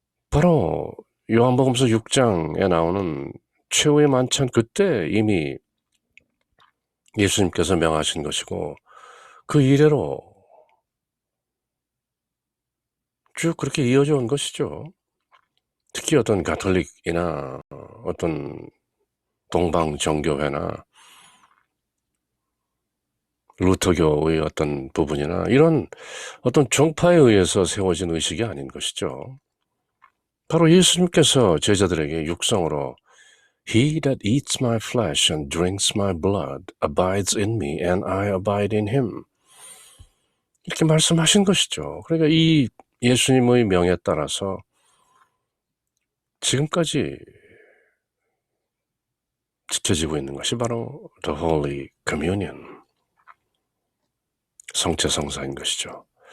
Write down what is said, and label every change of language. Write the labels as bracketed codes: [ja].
[ko] 바로 요한복음서 6장에 나오는 최후의 만찬 그때 이미 예수님께서 명하신 것이고 그 이래로 쭉 그렇게 이어져 온 것이죠. 특히 어떤 가톨릭이나 어떤 동방정교회나 루터교의 어떤 부분이나 이런 어떤 종파에 의해서 세워진 의식이 아닌 것이죠. 바로 예수님께서 제자들에게 육성으로 [en] He that eats my flesh and drinks my blood abides in me and I abide in him. [ko] 이렇게 말씀하신 것이죠. 그러니까 이 예수님의 명에 따라서 지금까지 지켜지고 있는 것이 바로 [en] The Holy Communion, [ko] 성체 성사인 것이죠.